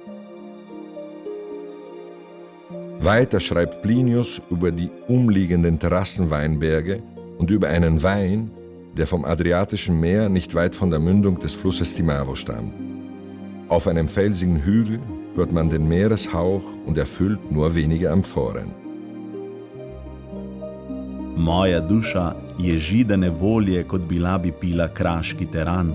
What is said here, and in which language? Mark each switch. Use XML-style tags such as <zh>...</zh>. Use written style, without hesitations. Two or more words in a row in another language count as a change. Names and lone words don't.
<de>Weiter schreibt Plinius über die umliegenden Terrassenweinberge und über einen Wein, der vom Adriatischen Meer nicht weit von der Mündung des Flusses Timavo stammt. Auf einem felsigen Hügel hört man den Meereshauch und erfüllt nur wenige Amphoren.</de> <sl>Moja duša je židane volje, kot bila bi pila kraški teran.</sl>